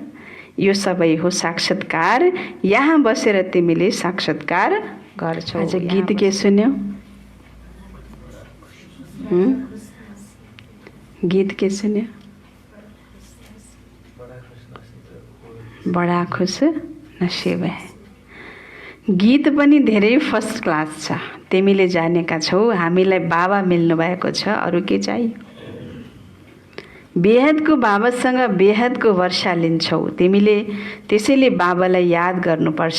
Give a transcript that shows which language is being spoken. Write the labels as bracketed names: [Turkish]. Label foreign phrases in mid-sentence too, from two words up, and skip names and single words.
[Nepali] यो सबै हो साक्षात्कार। यहाँ बसेर तिमीले साक्षात्कार गर्छौ। आज गीत के सुन्यौ? गीत के सुन्यो? [Hindi] बडा खुश नसीब है। [Nepali] गीत पनि धेरै [English] first class [Nepali] छ। तिमीले जानेका छौ हामीलाई बाबा मिल्नु भएको छ, अरू के चाहियो? बेहदको बाबासँग बेहदको वर्षा लिन्छौ तिमीले। त्यसैले बाबालाई याद गर्नुपर्छ।